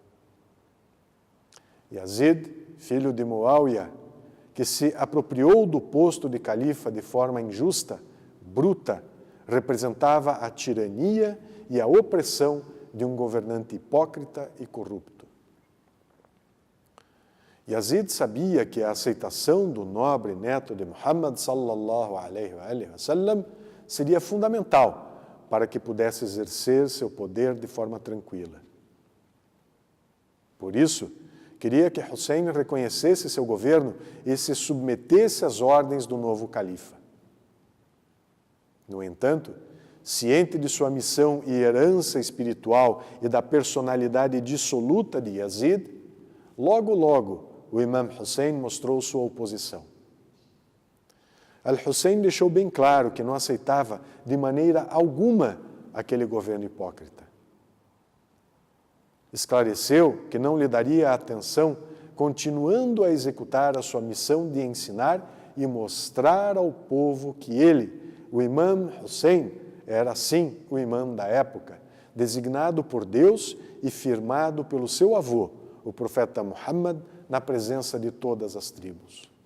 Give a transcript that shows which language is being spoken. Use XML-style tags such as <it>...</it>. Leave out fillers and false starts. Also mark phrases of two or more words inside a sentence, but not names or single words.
<pt>Yazid, filho de Muawiyah, que se apropriou do posto de califa de forma injusta, bruta, representava a tirania e a opressão de um governante hipócrita e corrupto. Yazid sabia que a aceitação do nobre neto de Muhammad</pt> <ar>صلى الله عليه وسلم</ar> <pt>seria fundamental para que pudesse exercer seu poder de forma tranquila. Por isso, queria que Hussein reconhecesse seu governo e se submetesse às ordens do novo califa. No entanto, ciente de sua missão e herança espiritual e da personalidade dissoluta de Yazid, logo o imam Hussein mostrou sua oposição. Al-Hussein deixou bem claro que não aceitava de maneira alguma aquele governo hipócrita. Esclareceu que não lhe daria atenção, continuando a executar a sua missão de ensinar e mostrar ao povo que ele, o imam Hussein, era sim o imam da época, designado por Deus e firmado pelo seu avô, o profeta Muhammad, na presença de todas as tribos.</pt>